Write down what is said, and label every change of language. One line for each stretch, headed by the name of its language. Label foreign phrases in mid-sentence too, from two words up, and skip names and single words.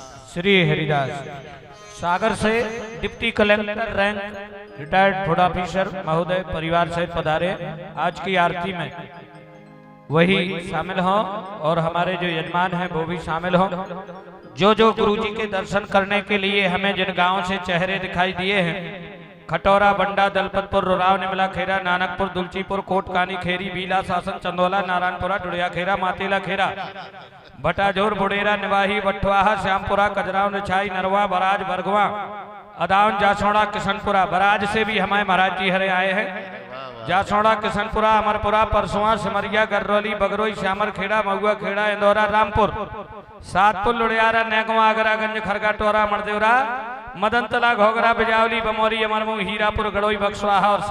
Hindi: श्री हरिदास सागर से डिप्टी कलेक्टर रैंक रिटायर्ड फूड ऑफिसर महोदय परिवार सहित पधारे। आज की आरती में वही शामिल हों और हमारे जो यजमान हैं वो भी शामिल हों। जो गुरुजी के दर्शन करने के लिए हमें जिन गांवों से चेहरे दिखाई दिए हैं, खटौरा, बंडा, दलपतपुर, रुराव, निमला खेरा, नानकपुर, दुलचीपुर, कोटकानी, खेरी, बीला, सासन, चंदोला, नारायणपुरा, डुड़िया खेरा, मातेला खेरा, भटाजोर, बुडेरा, निवाही, बटवाहा, श्यामपुरा, कजराव, निछाई, नरवा, बराज, बरगवा, अदावन, जासौड़ा, किशनपुरा। बराज से भी हमारे महाराज जी हरे आए हैं। जासौड़ा, किशनपुरा, अमरपुरा, परसुआ, सिमरिया, गररौली, बगरोई, श्यामर खेड़ा, महुआ खेड़ा, इंदौरा, रामपुर, सातपुर, लुड़ियारा, नेगवा, आगरागंज, खरगा, टोरा, मरदेवरा, मदनतला, घोगरा, बिजावली, बमौरी, अमरमऊ, हीरापुर, गड़ोई, बक्सवाहा और